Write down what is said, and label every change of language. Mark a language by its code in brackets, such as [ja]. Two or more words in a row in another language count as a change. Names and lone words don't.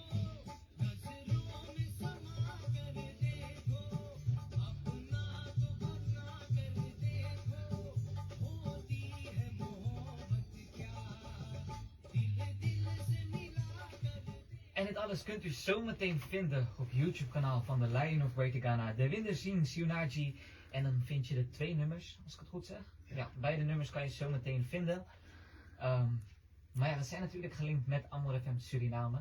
[hi] नजरों में समा कर देखो अपना तो बना कर देखो होती है मोहब्बत क्या दिल दिल से मिला कर [nl] En dit alles kunt u zometeen vinden op YouTube kanaal van The Lion of Greater Ghana. De Winderzien Sionaji. En dan vind je de 2 nummers, als ik het goed zeg. Ja, beide nummers kan je zometeen vinden. Maar ja, we zijn natuurlijk gelinkt met Amor FM Suriname.